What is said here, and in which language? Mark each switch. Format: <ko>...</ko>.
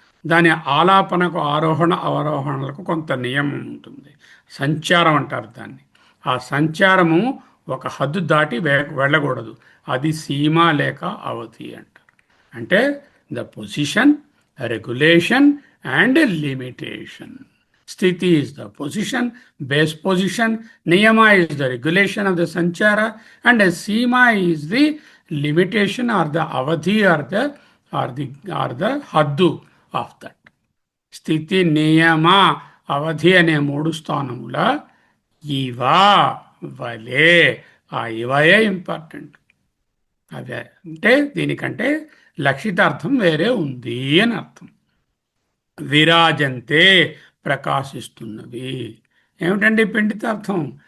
<te>దాని ఆలాపనకు ఆరోహణ అవరోహణలకు కొంత నియమం ఉంటుంది, సంచారం అంటారు దాన్ని. ఆ సంచారము ఒక హద్దు దాటి వెళ్ళకూడదు, అది సీమ లేక అవధి అంటారు.</te> <en>అంటే the position, regulation and limitation. Sthiti is the position, base position. Niyama is the regulation of the sanchara, and Seema is the limitation or the avadhi or the haddu of that.</en> <te>స్థితి నియమ అవధి అనే 3 స్థానముల ఇవా వలే. ఆ ఇవయే ఇంపార్టెంట్. అవే అంటే దీనికంటే లక్షితార్థం వేరే ఉంది అని అర్థం. విరాజంతే ప్రకాశిస్తున్నవి. ఏమిటండి పిండితార్థం?</te>